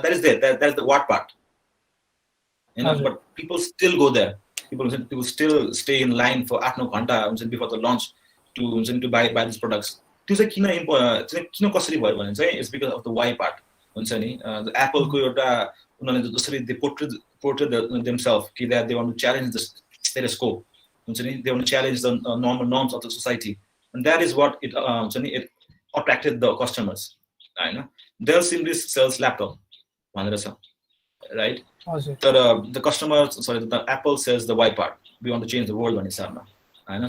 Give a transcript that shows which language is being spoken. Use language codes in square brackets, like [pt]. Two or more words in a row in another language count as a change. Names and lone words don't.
[en] that is the what part होइन. but people still go there, people still stay in line for 8-9 [ne] घन्टा हुन्छ नि [en] before the launch to [ne] हुन्छ नि [en] to buy this products. [ne] त्यो चाहिँ किन कसरी भयो भने चाहिँ [en] it's because of the why part [ne] हुन्छ नि. एप्पलको एउटा उनीहरूले जसरी [en] they portrait themselves कि they want to challenge the status quo [ne] हुन्छ नि, [en] they want to challenge the normal norms of the society, and that is what it [ne] हुन्छ नि [en] it attracted the customers होइन. they simply sells laptop [ne] भनेर छ [en] राइट. तर the customer sorry the Apple sells the why part, we want to change the world [ne] भन्ने हिसाबमा होइन.